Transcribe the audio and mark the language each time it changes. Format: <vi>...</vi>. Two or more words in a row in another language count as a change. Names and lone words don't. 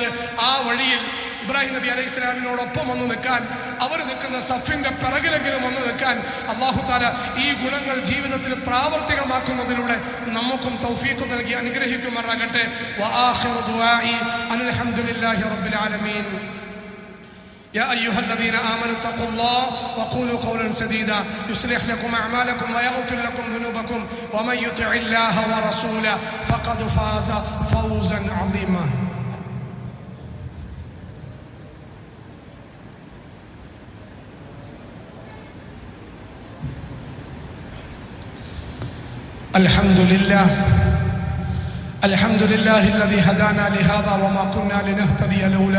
<ml>ആ വഴിയിൽ ഇബ്രാഹിം നബി അലൈഹി ഇസ്ലാമിനോടൊപ്പം വന്ന് നിൽക്കാൻ, അവർ നിൽക്കുന്ന സഫിന്റെ പിറകിലെങ്കിലും വന്ന് നിൽക്കാൻ</ml> <ar>الله تعالى</ar> <ml>ഈ ഗുണങ്ങൾ ജീവിതത്തിൽ പ്രാവർത്തികമാക്കുന്നതിലൂടെ നമുക്കും തൗഫീഖ് നൽകി അനുഗ്രഹിക്കുമാറാകട്ടെ.</ml> <ar>وآخر دعائي أن الحمد لله رب العالمين. يا أيها الذين آمنوا اتقوا الله وقولوا قولا سديدا يصلح لكم أعمالكم ويغفر لكم ذنوبكم ومن يطع الله ورسوله فقد فاز فوزا عظيما. الحمد لله الذي هدانا لهذا وما كنا لنهتدي لولا</ar>